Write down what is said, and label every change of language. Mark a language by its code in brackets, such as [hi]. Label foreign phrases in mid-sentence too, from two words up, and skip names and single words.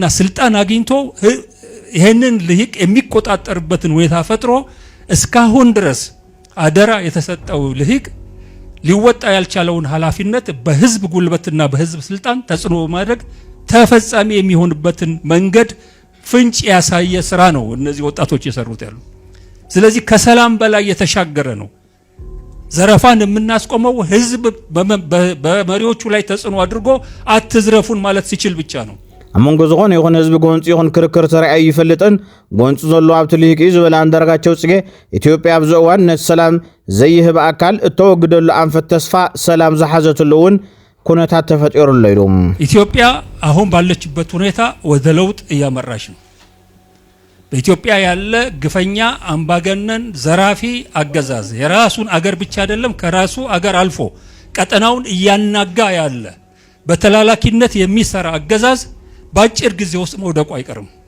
[am] ስልጣን አግኝቶ ይሄንን ልሂቅ የሚቆጣጠርበትን ሁኔታ ፈጥሮ እስካሁን ድረስ አደራ የተሰጠው ልሂቅ ሊወጣ ያልቻለውን ኃላፊነት በህዝብ ጉልበትና በህዝብ ስልጣን ተጽዕኖ በማድረግ ተፈጻሚ የሚሆንበትን መንገድ ፍንጭ ያሳየ ስራ ነው እነዚህ ወጣቶች የሰሩት ያሉ። ስለዚህ ከሰላም በላይ የተሻገረ ነው። ዘረፋን የምናስቆመው ህዝብ በመሪዎቹ ላይ ተጽዕኖ አድርጎ አትዝረፉን ማለት ሲችል ብቻ ነው። [ti] ኣመንጎ ዝኾነ ይኹን ህዝቢ ጎንፂ ይኹን ክርክር ተራእዩ ይፈልጥን ጎንፂ ዘሎ ኣብቲ ልሂቅ እዩ ዝበለ አንዳርጋቸው ጽጌ ኢትዮጵያ ኣብዚ እዋን ነቲ ሰላም ዘይህብ ኣካል እተወግደሉ ኣንፈት ተስፋ ሰላም ዝሓዘትሉ እውን ኩነታት ተፈጢሩሉ ኢሎም። [am] ኢትዮጵያ አሁን ባለችበት ሁኔታ ወደ ለውጥ እያመራች ነው። በኢትዮጵያ ያለ ግፈኛ አምባገነን ዘራፊ አገዛዝ የራሱን አገር ብቻ አይደለም ከራሱ አገር አልፎ ቀጠናውን እያናጋ ያለ በተላላኪነት የሚሰራ አገዛዝ ባጭር ጊዜ ውስጥ መውደቁ አይቀርም።